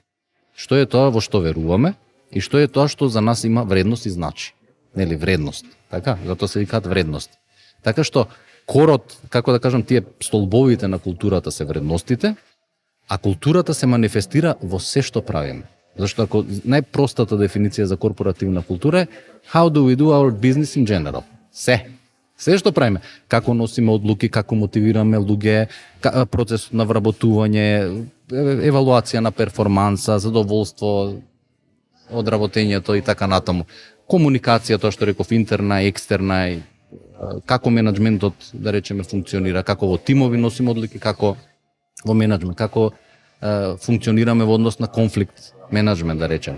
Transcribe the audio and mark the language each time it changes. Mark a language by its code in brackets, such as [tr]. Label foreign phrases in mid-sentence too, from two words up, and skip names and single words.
[mk] Што е тоа во што веруваме и што е тоа што за нас има вредност и значи. Нели, вредност. Така, затоа се викаат вредности. Така што корот, како да кажам, тие столбовите на културата се вредностите, а културата се манифестира во се што правиме. Зашто ако најпростата дефиниција за корпоративна култура е [en] how do we do our business in general? [mk] Се што правиме, како носиме одлуки, како мотивираме луѓе, процесот на вработување, евалуација на перформанса, задоволство од работењето и така натаму. Комуникација, тоа што реков, интерна, екстерна, како менаџментот, да речеме, функционира, како во тимови носиме одлуки, како во менаџмент, како функционираме во однос на конфликт менаџмент, да речеме.